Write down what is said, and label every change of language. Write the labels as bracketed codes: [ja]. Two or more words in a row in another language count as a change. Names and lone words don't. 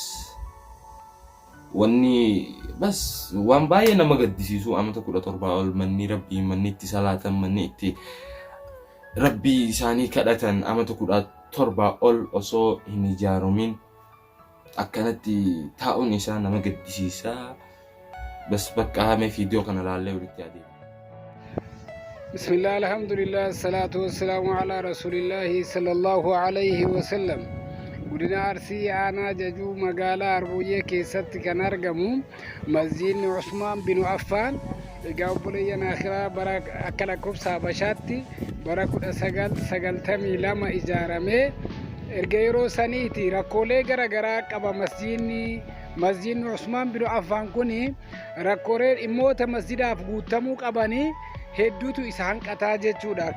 [om] waan baay'ee nama gaddisiisu amata 17 ol manni Rabbii manni itti salaatan manni itti Rabbii isaanii kadhatan amata 17 ol osoo hin ijaaramin akkanatti taa'uun isaa nama gaddisiisa. Bas bakka hame viidiyoo kana laallee walitti adeemu. [ar] بسم الله الحمد لله الصلاة والسلام على رسول الله صلى الله عليه وسلم. [om] Godina Arsii aanaa Jajuu magaalaa Arbooyyee keessatti kan argamu masjiidni Usmaan bin Affaan. Egaa obboleeyyan akhiraa bara akka lakkoofsa Habashaatti bara 1992 ijaaramee erga yeroo saniiti rakkoolee garaagaraa qaba masjiidni Usmaan bin Affaan kuni rakkoolee dhimmoota masjidaaf guutamuu qabanii hedduutu isa hanqataa jechuudha.